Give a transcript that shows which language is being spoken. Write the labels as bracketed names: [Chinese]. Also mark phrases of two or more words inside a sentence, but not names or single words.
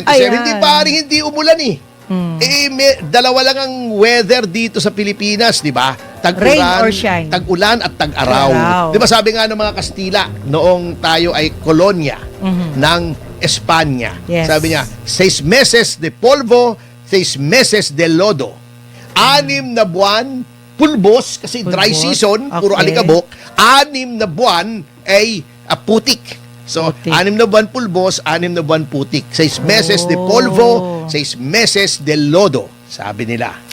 [Filipino] Ayan. hindi maaring hindi umulan eh. Dalawa lang ang weather dito sa Pilipinas, di ba? [English] Rain or shine. [Filipino] Tag-ulan at tag-araw. Tag-araw. Di ba sabi nga ng mga Kastila, noong tayo ay kolonya ng Espanya. [English] Yes. [Filipino] Sabi niya, [Spanish] 6 meses de polvo, 6 meses de lodo. [Filipino] 6 na buwan, pulbos, kasi dry Pulbos, season, puro okay. alikabok. 6 na buwan ay putik. So, Putik. 6 na buwan pulbos, 6 na buwan putik. [Spanish] 6 meses de polvo, 6 meses de lodo, [Filipino] sabi nila.